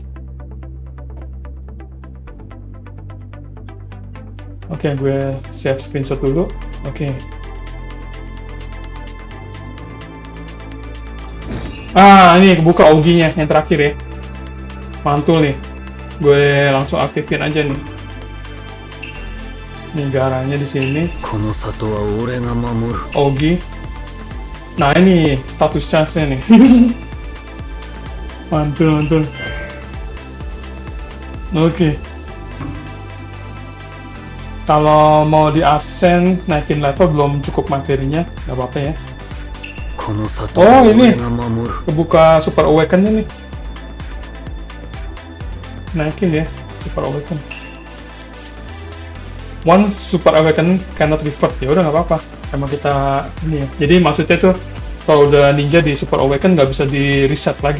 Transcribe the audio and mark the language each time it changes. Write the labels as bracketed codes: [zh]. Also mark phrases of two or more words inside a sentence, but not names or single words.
[id] Oke, gue [en] save screenshot [id] dulu. Oke. Ini kebuka OG-nya yang terakhir ya. Mantul nih. Gue langsung aktifin aja nih. Nih garanya di sini. [ja] この里は俺が守る [id] OG. Nah ini status chance-nya nih. Mantul. Oke. Kalau mau di ascend naikin level belum cukup materinya, nggak apa-apa ya. [ja] この里は [id] ini [ja] 俺が守る [id] kebuka Super Awaken-nya nih. Naikin ya, Super Awaken. [en] Once Super Awaken cannot revert, [id] ya udah nggak apa-apa. Emang kita ini ya. Jadi maksudnya tuh kalau udah ninja di Super Awaken nggak bisa di reset lagi.